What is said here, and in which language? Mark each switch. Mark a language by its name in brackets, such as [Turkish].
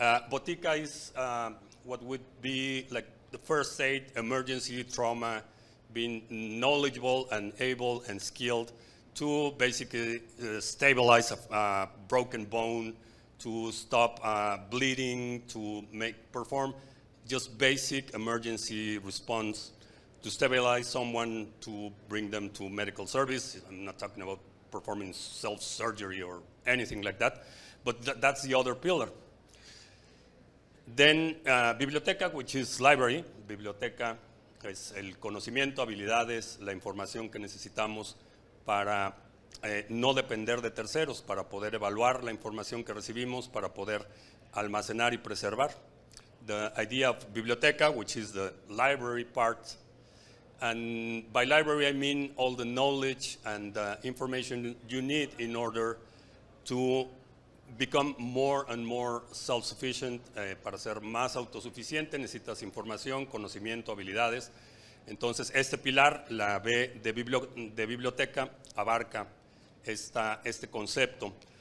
[English] Botica is what would be like the first aid, emergency, trauma, being knowledgeable and able and skilled to basically stabilize a broken bone, to stop bleeding, to perform just basic emergency response, to stabilize someone, to bring them to medical service. I'm not talking about performing self-surgery or anything like that, but that's the other pillar. Then biblioteca, which is library. [Spanish] Biblioteca es el conocimiento, habilidades, la información que necesitamos para no depender de terceros, para poder evaluar la información que recibimos, para poder almacenar y preservar. [English] The idea of biblioteca, which is the library part, and by library I mean all the knowledge and information you need in order to become more and more self-sufficient. [Spanish] Para ser más autosuficiente necesitas información, conocimiento, habilidades. Entonces este pilar, la B de biblioteca, abarca este concepto.